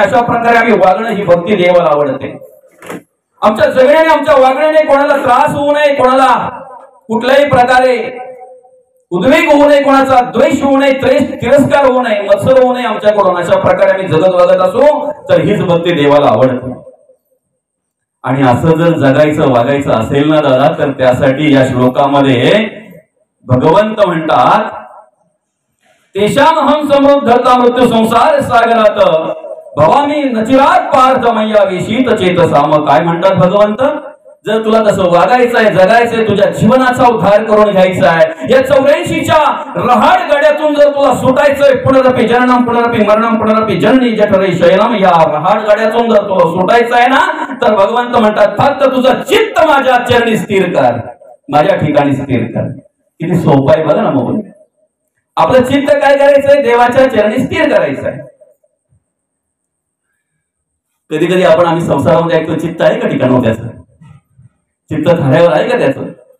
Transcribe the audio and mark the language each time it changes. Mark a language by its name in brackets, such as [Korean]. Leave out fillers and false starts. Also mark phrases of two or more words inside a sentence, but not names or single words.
[Marathi] अशा प्रकारे आम्ही वागणं, ही भक्ती देवाला आवडते. आमच्या जगण्याने, आमच्या वागण्याने कोणाला त्रास होऊ नये, कोणाला कुठल्याही प्रकारे उद्वेग होऊ नये, कोणाचा द्वेष होऊ नये, तिरस्कार होऊ नये, मत्सर होऊ नये आमच्याकडून. अशा प्रकारे आम्ही जगत वागत असो तर हीच भक्ती देवाला आवडते. आणि असं जर जगायचं वागायचं असेल ना दादा, तर त्यासाठी या श्लोकामध्ये भगवंत म्हणतात, [Sanskrit] तेषामहं समृद्धता मृत्यू संसार सागरात भवामी नचिरात पार्थ मय्या विशीत चेतसाम. [Marathi] काय म्हणतात भगवंत, जर तुला तसं वागायचंय, जगायचंय, तुझ्या जीवनाचा उद्धार करून घ्यायचा आहे, या 84च्या रहाड गाड्यातून जर तुला सुटायचंय, [Sanskrit] पुनरपि जननम पुनरपि मरणम पुनरपि जननी जठरे शयनम, [Marathi] या रहाड गाड्यातून जर तुला सुटायचं आहे ना, तर भगवंत म्हणतात, फक्त तुझं चित्त माझ्या चरणी स्थिर कर, माझ्या ठिकाणी स्थिर कर. किती सोपं आहे बघा ना. मग आपलं चित्त काय करायचंय, देवाच्या चरणी स्थिर करायचंय. कधी कधी आम्ही संसारामध्ये ऐकतो, चित्त आहे का ठिकाण त्याचं, चित्त धाऱ्यावर आहे का त्याचं.